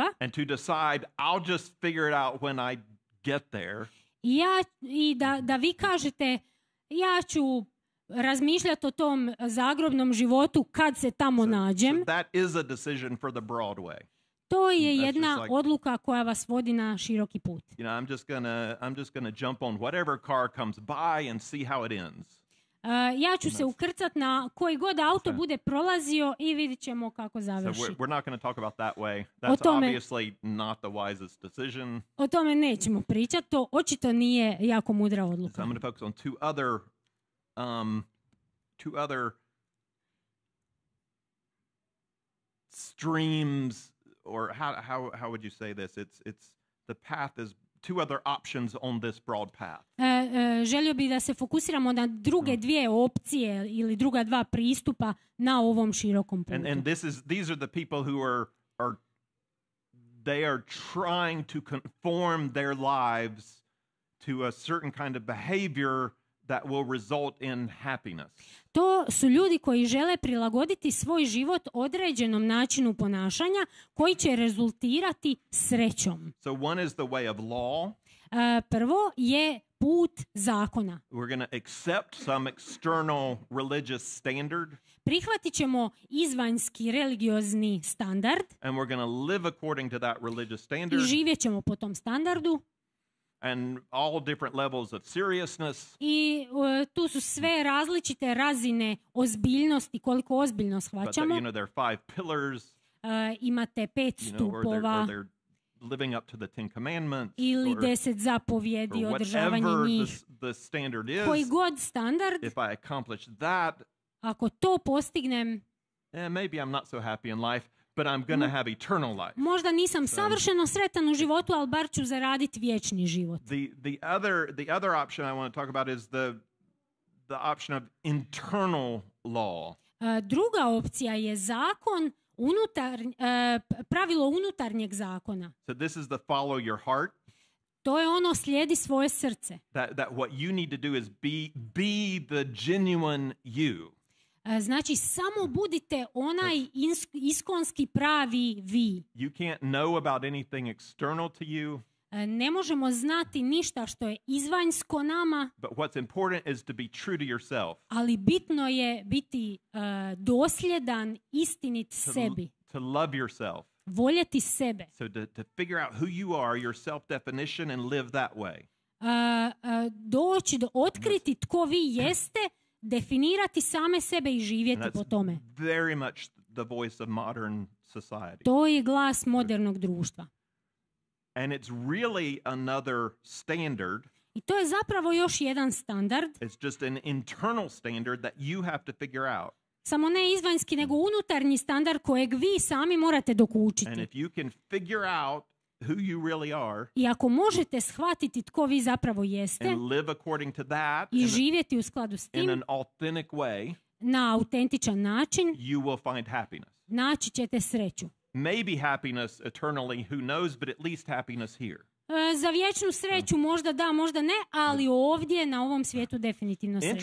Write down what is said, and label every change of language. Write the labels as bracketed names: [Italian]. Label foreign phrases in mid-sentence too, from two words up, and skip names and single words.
[English] and to decide I'll just figure it out when I get there. [Croatian] i da vi kažete ja ću razmišljati o tom zagrobnom životu kad se tamo nađem. [English] So that is a decision for the broad way. [Croatian] To je jedna [English] just like- [Croatian] odluka koja vas vodi na široki put. [English] You know, I'm just gonna jump on whatever car comes by and see how it ends. [Croatian] Ja ću se ukrcat na koji god auto bude prolazio i vidit ćemo kako [English] So [Croatian] završi. [English] we're not going to talk about that way. That's [Croatian] tome- [English] obviously not the wisest decision. [Croatian] O tome nećemo pričati, to očito nije jako mudra [English] So [Croatian] odluka. [English] I'm going to focus on two other streams, or how would you say this? It's the path is two other options on this broad path. [Croatian] Želio bih da se fokusiramo na druge dvije opcije ili druga dva pristupa na ovom širokom putu. [English] And these are the people who are they are trying to conform their lives to a certain kind of behavior that will result in happiness. [Croatian] To su ljudi koji žele prilagoditi svoj život određenom načinu ponašanja koji će rezultirati srećom. [English] So one is the way of law. [Croatian] Prvo je put zakona. [English] We're going to accept some external religious standard. [Croatian] Prihvatit ćemo izvanjski religiozni standard [English] And we're going to live according to that religious [Croatian] i [English] standard. [Croatian] živjet ćemo po tom standardu. [English] And all different levels of seriousness. [Croatian] I tu su sve različite razine ozbiljnosti, koliko ozbiljno [English] But [Croatian] shvaćamo. [English] there are 5 pillars. [Croatian] Imate 5 [English] Or [Croatian] stupova [English] they're living up to the 10 commandments. [Croatian] ili [English] or [Croatian] 10 zapovjedi, [English] or [Croatian] održavanje [English] whatever [Croatian] njih. [English] the standard [Croatian] Koji [English] is. [Croatian] god standard, [English] If I accomplish that, [Croatian] ako to postignem, [English] maybe I'm not so happy in life, but I'm going to have eternal life. [Croatian] možda nisam savršeno sretan u životu, ali bar ću zaraditi vječni život. [English] The other option I want to talk about is the option of internal law. [Croatian] Druga opcija je zakon, pravilo unutarnjeg zakona. [English] So this is the follow your heart. [Croatian] To je ono slijedi svoje srce. [English] That what you need to do is be the genuine you. [Croatian] Znači, samo budite onaj iskonski pravi vi. [English] You can't know about anything external to you. [Croatian] Ne možemo znati ništa što je izvanjsko nama, [English] But what's important is to be true to yourself. [Croatian] ali bitno je biti dosljedan, istinit sebi. [English] To love yourself. [Croatian] Voljeti sebe. [English] So to figure out who you are, your self-definition, and live that way. [Croatian] Doći do otkriti tko vi jeste, definirati same sebe i [English] And [Croatian] živjeti po [English] that's [Croatian] tome. [English] very much the voice of modern society. [Croatian] To je glas modernog društva. [English] And it's really another standard. [Croatian] I to je zapravo još jedan standard, [English] It's just an internal standard that you have to figure out. [Croatian] samo ne izvanjski, nego unutarnji standard kojeg vi sami morate [English] And [Croatian] dokučiti. [English] if you can figure out who you really are [Croatian] I ako možete shvatiti tko vi zapravo jeste [English] and live according to that [Croatian] i živjeti u skladu s [English] in [Croatian] tim [English] an authentic way, [Croatian] na autentičan način, [English] you will find happiness. [Croatian] naći ćete sreću. [English] Maybe happiness eternally, who knows, but at least happiness here. [Croatian] Za vječnu sreću možda da, možda ne, ali ovdje na ovom svijetu definitivno sreću.